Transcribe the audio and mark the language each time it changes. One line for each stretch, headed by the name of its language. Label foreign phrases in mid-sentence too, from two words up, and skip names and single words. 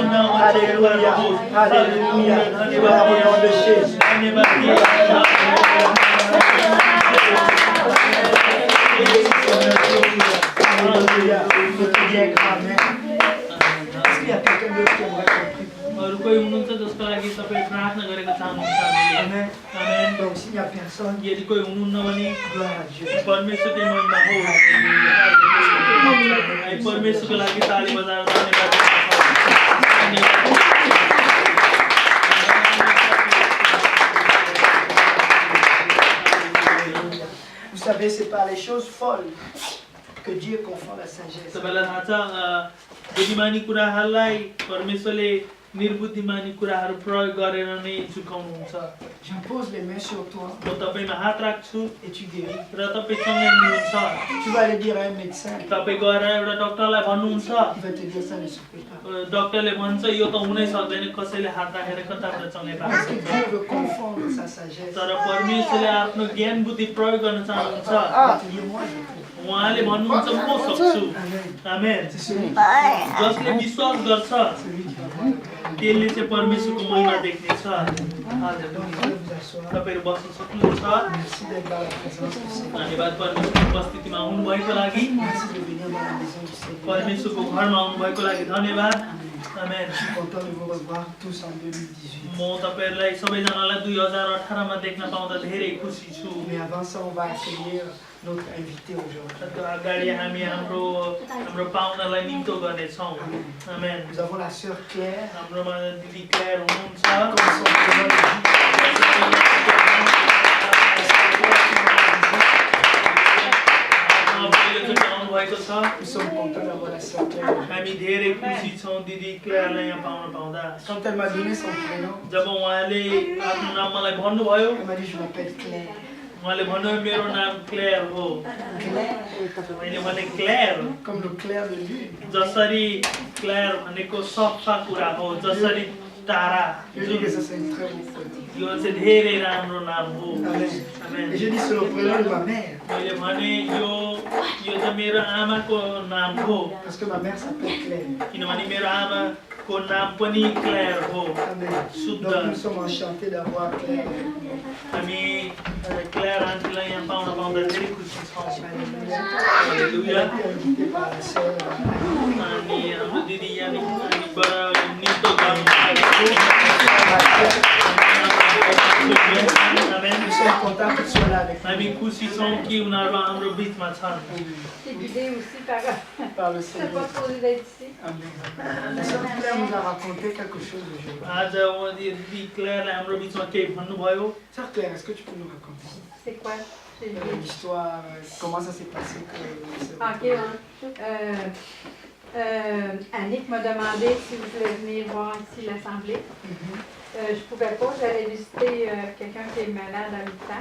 French: Alléluia. Alléluia. Dans le nom de Jésus. Alléluia. Je te dis un grand amen. Est-ce qu'il y a quelqu'un d'autre qui aimerait qu'on prie pour
Nepali: अरू कोही हुनुहुन्छ जसको लागि तपाईँ प्रार्थना गरेको चाहनुहुन्छ हामीले
French: Amen.
Nepali: आमेन
French: Donc s'il n'y a personne,
Nepali: यदि कोही हुनुहुन्न भने
French: gloire à Dieu.
Nepali: परमेश्वरकै महिमा हो हामी परमेश्वरको लागि ताली बजाएर धन्यवाद
French: Vous savez, c'est par les choses folles que Dieu confond la sagesse.
Nepali: तपाईँलाई थाहा छ बुद्धिमानी कुराहरूलाई परमेश्वरले निर्बुद्धिमानी कुराहरू प्रयोग गरेर नै झुकाउनुहुन्छ
French: J'impose les mains sur toi
Nepali: म तपाईँमा हात राख्छु
French: et tu guéris.
Nepali: र तपाईँ सँगै हुनुहुन्छ
French: Tu vas aller dire à un médecin,
Nepali: तपाईँ गएर एउटा डक्टरलाई भन्नुहुन्छ
French: il va te dire ça ne se fait pas.
Nepali: डक्टरले भन्छ यो त हुनै सक्दैन कसैले हात राखेर कताबाट चङ्गाइ पार्छ
French: Parce que Dieu veut confondre sa sagesse.
Nepali: तर परमेश्वरले आफ्नो ज्ञान बुद्धि प्रयोग गर्न चाहनुहुन्छ
French: Ah, tu dis moi je peux.
Nepali: उहाँले भन्नुहुन्छ म सक्छु
French: Amen.
Nepali: आमेन
French: C'est celui
Nepali: जसले विश्वास गर्छ
French: qui va voir.
Nepali: त्यसले चाहिँ परमेश्वरको महिमा देख्नेछ
French: Donc vous pouvez vous asseoir.
Nepali: तपाईँहरू बस्न सक्नुहुन्छ
French: Merci d'être dans la présence du Seigneur.
Nepali: धन्यवाद परमेश्वरको उपस्थितिमा आउनुभएको लागि
French: Merci de venir dans la maison du Seigneur.
Nepali: परमेश्वरको घरमा आउनुभएको लागि धन्यवाद आमेन
French: Je suis content de vous revoir tous en 2018.
Nepali: म तपाईँहरूलाई सबैजनालाई 2018 मा देख्न पाउँदा धेरै खुसी छु
French: Mais avant ça, on va accueillir notre invité aujourd'hui.
Nepali: त्यो अगाडि हामी हाम्रो पाहुनालाई निम्तो गर्नेछौँ आमेन
French: Nous avons la sœur Claire,
Nepali: हाम्रोमा दिदी क्लेयर हुनुहुन्छ
French: comme son prénom le dit.
Nepali: पहिलोचोटि आउनुभएको छ
French: Nous sommes contents d'avoir la sœur Claire.
Nepali: हामी धेरै खुसी छौँ दिदी क्लेयरलाई यहाँ पाउन पाउँदा
French: Quand elle m'a donné son prénom,
Nepali: जब उहाँले आफ्नो नाम मलाई भन्नुभयो
French: elle m'a dit je m'appelle Claire.
Nepali: उहाँले भन्नुभयो मेरो नाम क्लेयर हो
French: Claire,
Nepali: मैले भने क्लेयर
French: comme le clair de lune.
Nepali: जसरी क्लेयर भनेको सफा कुरा हो जसरी तारा
French: Je dis que ça c'est une très bonne photo.
Nepali: यो चाहिँ धेरै राम्रो नाम हो
French: Amen.
Nepali: आमेन
French: Et je dis c'est le prénom de ma mère.
Nepali: मैले भने यो चाहिँ मेरो आमाको नाम हो
French: Parce que ma mère s'appelle Claire.
Nepali: किनभने मेरो आमाको नाम पनि क्लेयर हो
French: Amen.
Nepali: शुद्ध
French: Donc nous sommes enchantés d'avoir Claire.
Nepali: हामी क्लेयर आन्टीलाई यहाँ पाउन पाउँदा धेरै खुसी छौँ
French: Alléluia.
Nepali: हालेलुया
French: Elle a été invitée par la sœur.
Nepali: अनि हाम्रो दिदी यहाँनिरबाट नृत्य गर्नु
French: Nous sommes contents que tu sois là avec
Nepali: हामी खुसी छौँ कि उनीहरू हाम्रो बिचमा छन्
French: C'est guidé aussi par. nous, par le C'est pas Seigneur. supposé d'être ici. Amen. La sœur Claire nous a raconté quelque chose aujourd'hui.
Nepali: आज दिदी क्लेयरले हाम्रो बिचमा केही भन्नुभयो
French: Sœur Claire, est-ce que tu peux nous raconter C'est quoi? C'est l'histoire, comment ça s'est passé que Ok, Annick m'a demandé si vous voulez venir voir ici l'Assemblée. Je ne pouvais pas, j'allais visiter quelqu'un qui est malade à l'hôpital.